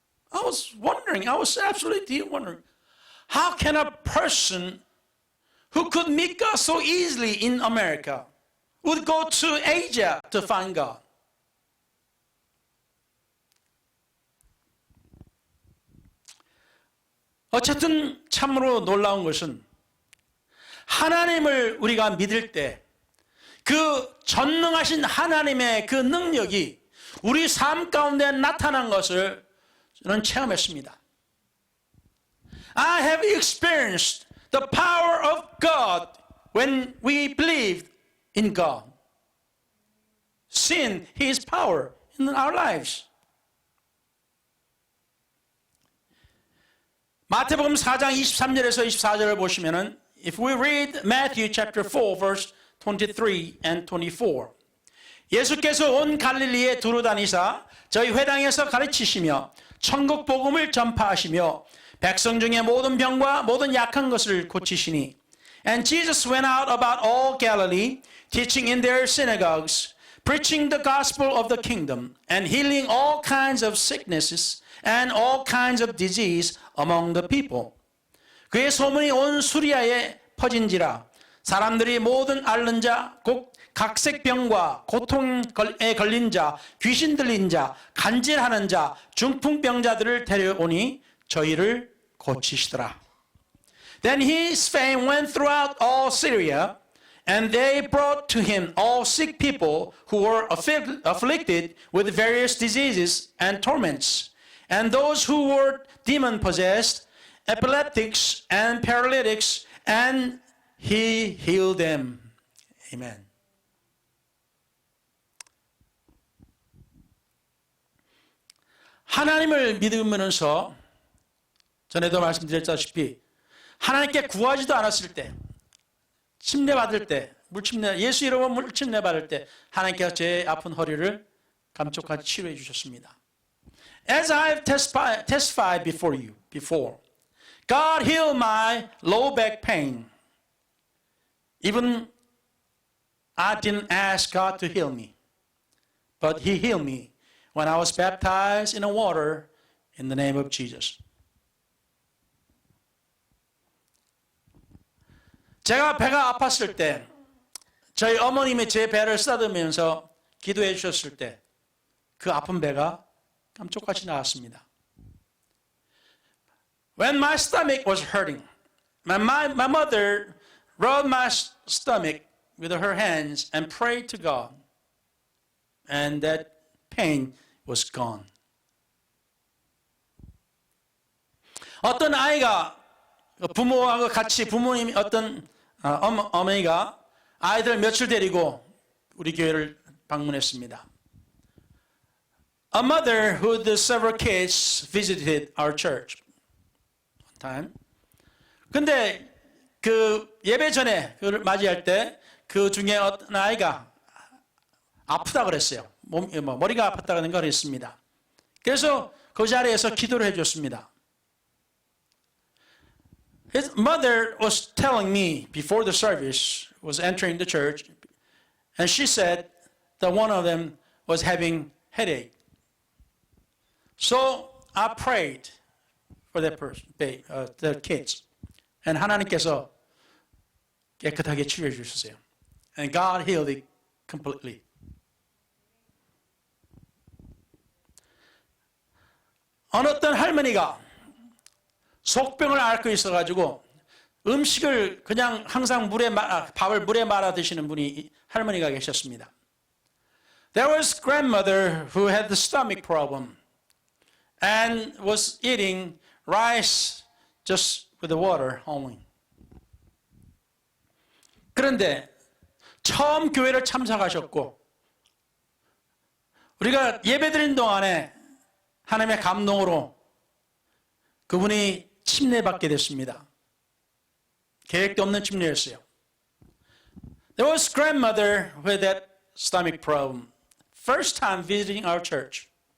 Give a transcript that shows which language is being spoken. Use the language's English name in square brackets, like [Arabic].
[English] I was absolutely wondering, how can a person who could meet God so easily in America would go to Asia to find God. [Korean] 어쨌든 참으로 놀라운 것은 하나님을 우리가 믿을 때 그 전능하신 하나님의 그 능력이 우리 삶 가운데 나타난 것을 저는 체험했습니다. [English] I have experienced the power of God when we believed in God. Seen His power in our lives. [Korean] 마태복음 4장 23절에서 24절을 보시면은 [English] if we read Matthew chapter 4 verse 23 and 24 [Korean] 예수께서 온 갈릴리에 두루 다니사 저희 회당에서 가르치시며 천국 복음을 전파하시며 백성 중에 모든 병과 모든 약한 것을 고치시니 [English] And Jesus went out about all Galilee teaching in their synagogues preaching the gospel of the kingdom and healing all kinds of sicknesses and all kinds of disease among the people. [Korean] 그의 소문이 온 수리아에 퍼진지라 사람들이 모든 앓는 자, 곧 각색병과 고통에 걸린 자, 귀신 들린 자, 간질하는 자, 중풍병자들을 데려오니 저희를 고치시더라. [English] Then his fame went throughout all Syria, and they brought to him all sick people who were afflicted with various diseases and torments, and those who were demon-possessed, epileptics, and paralytics, and he healed them. Amen. [Korean] 하나님을 믿으면서 전에도 말씀드렸다시피 하나님께 구하지도 않았을 때 침례받을 때 물침례 예수 이름으로 물침례받을 때 하나님께서 제 아픈 허리를 감쪽같이 치료해 주셨습니다. [English] As I've testified before you before, God healed my low back pain. Even I didn't ask God to heal me, but He healed me when I was baptized in the water in the name of Jesus. [Korean] 제가 배가 아팠을 때 저희 어머님이 제 배를 쓰다듬으면서 기도해 주셨을 때 그 아픈 배가 깜짝같이 나왔습니다. [English] When my stomach was hurting, my mother rubbed my stomach with her hands and prayed to God, and that pain was gone. [Korean] 어떤 아이가 부모하고 같이 부모님이 어떤 어머니가 아이들 며칠 데리고 우리 교회를 방문했습니다. [English] A mother who had several kids visited our church one time. [Korean] 근데 그 예배 전에 그를 맞이할 때 그 중에 어떤 아이가 아프다 그랬어요. 머리가 아팠다는 걸 했습니다. 그래서 그 자리에서 기도를 해줬습니다. [English] His mother was telling me before the service was entering the church, and she said that one of them was having headache. So I prayed for that person, the kids, and [Korean] 하나님께서 깨끗하게 치료해 주셨어요. [English] And God healed it completely. [Korean] 어느 어떤 할머니가 속병을 앓고 있어가지고 음식을 그냥 항상 밥을 물에 말아 드시는 분이 할머니가 계셨습니다. [English] There was grandmother who had the stomach problem and was eating rice just with the water only. [Korean] 그런데 처음 교회를 참석하셨고 우리가 예배드린 동안에 하나님의 감동으로 그분이 침례받게 됐습니다. 계획도 없는 침례였어요. [English] There was grandmother with that stomach problem. First time visiting our church.